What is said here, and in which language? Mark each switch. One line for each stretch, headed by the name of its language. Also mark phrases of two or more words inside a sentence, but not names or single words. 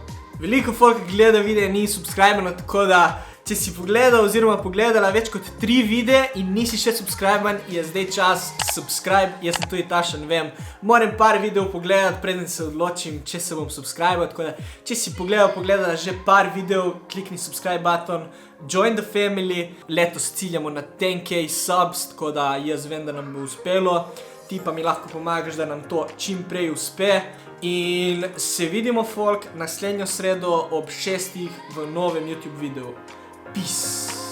Slovenian: Veliko folka gleda videe ni subscribeno, tako da če si pogledal oziroma pogledala več kot 3 videe in nisi še subscriben, je zdaj čas subscribe. Jaz sem tudi tašen, vem. Moram par videov pogledati, preden se odločim, če se bom subscribal. Tako da, če si pogledala že par videov, klikni
English: subscribe button, join the family.
Slovenian: Letos ciljamo na 10k subs, tako da jaz vem, da nam bo uspelo. Ti pa mi lahko pomagaš, da nam to čim prej uspe. In se vidimo, folk, naslednjo sredo ob 6 v novem YouTube videu. Peace.